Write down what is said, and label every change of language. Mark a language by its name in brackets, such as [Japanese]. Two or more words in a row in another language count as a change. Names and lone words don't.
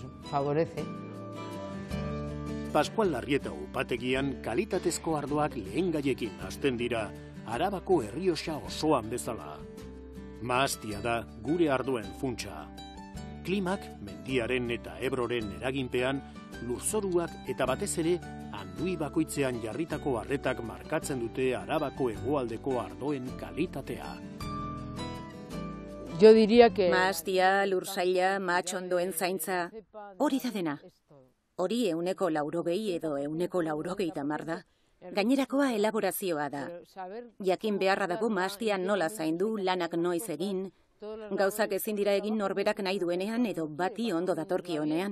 [Basque] Pascual Larrieta upategian kalitatezko ardoak lehengaiekin hasten dira, Arabako Errioxa osoan bezala. Mahastia da gure ardoen funtsa. Klimak, mendiaren eta Ebroren eraginpean, lurzoruak eta batez ere, handui bakoitzean jarritako arretak markatzen dute Arabako hegoaldeko ardoen kalitatea. [Spanish] Yo diría que [Basque] Mahastia, lursaila, mahatxondoen zaintza, hori da dena. Hori 180 edo 180 da. Gainerakoa elaborazioa da. Jakin beharra dago mahastia nola zaindu, lanak noiz egin, gauzak ezin dira egin norberak nahi duenean edo bati ondo datorkionean.